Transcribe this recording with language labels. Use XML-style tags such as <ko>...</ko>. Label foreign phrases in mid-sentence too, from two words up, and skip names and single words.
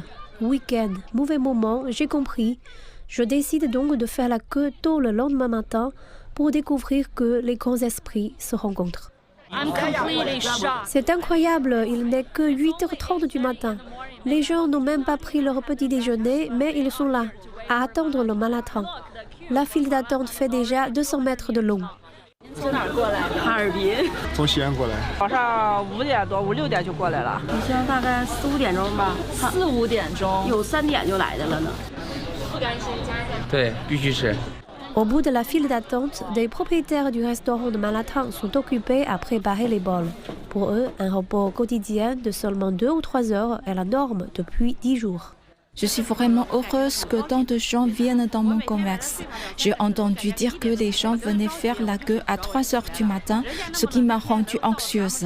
<fr>Week-end, mauvais moment, j'ai compris. Je décide donc de faire la queue tôt le lendemain matin pour découvrir que les grands esprits se rencontrent. C'est incroyable, il n'est que 8h30 du matin. Les gens n'ont même pas pris leur petit déjeuner, mais ils sont là, à attendre le malatang. La file d'attente fait déjà 200 mètres de long.</fr> <zh>哈尔滨，从西安过来。早上5点多、5、6点就过来了。你像大概4、5点钟吧，4、5点钟，有3点就来的了呢。不甘心加价。对，必须吃。</zh> <fr>Au bout de la file d'attente, des propriétaires du restaurant de malatang sont occupés à préparer les bols. Pour eux, un repos quotidien de seulement 2 ou 3 heures est la norme depuis 10 jours. Je suis vraiment heureuse que tant de gens viennent dans mon commerce. J'ai entendu dire que les gens venaient faire la queue à 3 heures du matin, ce qui m'a rendue anxieuse.</fr>